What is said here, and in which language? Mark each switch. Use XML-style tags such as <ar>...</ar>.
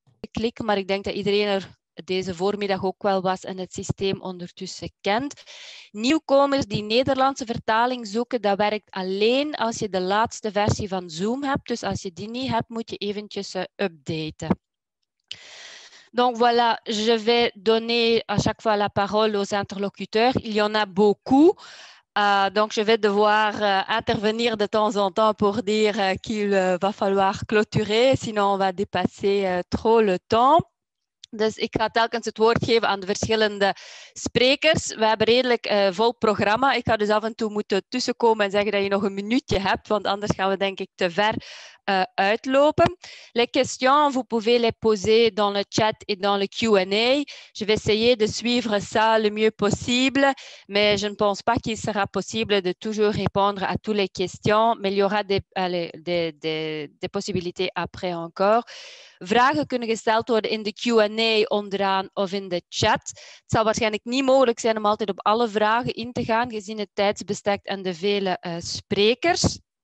<nl>klikken, maar ik denk dat iedereen er deze voormiddag ook wel was en het systeem ondertussen kent. Nieuwkomers die Nederlandse vertaling zoeken, dat werkt alleen als je de laatste versie van Zoom hebt. Dus als je die niet hebt, moet je eventjes updaten.</nl> <fr>Donc voilà, je vais donner à chaque fois la parole aux interlocuteurs. Il y en a beaucoup. Donc, je vais devoir intervenir de temps en temps pour dire qu'il va falloir clôturer, sinon on va dépasser trop le temps.</fr> <nl>Dus ik ga telkens het woord geven aan de verschillende sprekers. We hebben redelijk vol programma. Ik ga dus af en toe moeten tussenkomen en zeggen dat je nog een minuutje hebt, want anders gaan we denk ik te ver uitlopen.</nl> <fr>Les questions, vous pouvez les poser dans le chat et dans le Q&A. Je vais essayer de suivre ça le mieux possible, mais je ne pense pas qu'il sera possible de toujours répondre à toutes les questions, mais il y aura des possibilités après encore.</fr> <nl>Vragen kunnen gesteld worden in de Q&A onderaan of in de chat. Het zal waarschijnlijk niet mogelijk zijn om altijd op alle vragen in te gaan, gezien het tijdsbestek en de vele sprekers.</nl>